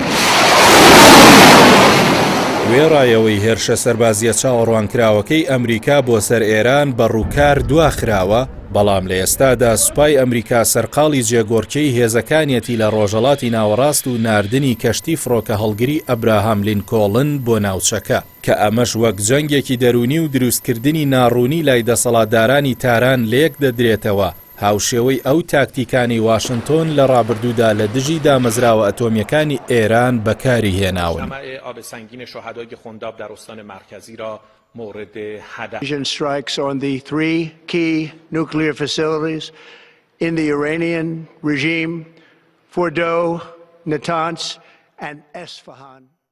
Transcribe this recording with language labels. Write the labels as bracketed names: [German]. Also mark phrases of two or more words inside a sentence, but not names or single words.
[Central Kurdish] وێڕایەوەی هێرشە سەربازیە چاوەڕوانکراوەکەی ئەمریکا بۆ سەر ئێران بە ڕووکار دواخراوە، بەڵام لە ئێستادا سوپای ئەمریکا سەرقاڵی جێگۆرکەی هێزەکانیەتی لە ڕۆژهەڵاتی ناوەڕاست و ناردنی کەشتی فڕۆکە هەڵگری ئەبراهام لینکۆڵن بۆ ناوچەکە کە ئەمەش وەک جەنگێکی دەرونی و دروستکردنی ناڕوونی لای دەسەڵاتدارانی تاران لێک دەدرێتەوە. هاوشێوەی ئەو تاکتیکانی واشنتۆن لە ڕابردوودا لە دژی دامەزراوە ئەتۆمیەکانی ئێران بەکاری هێناون. [English] Strikes on the 3 key nuclear facilities in the Iranian regime, Fordow, Natanz, and Esfahan.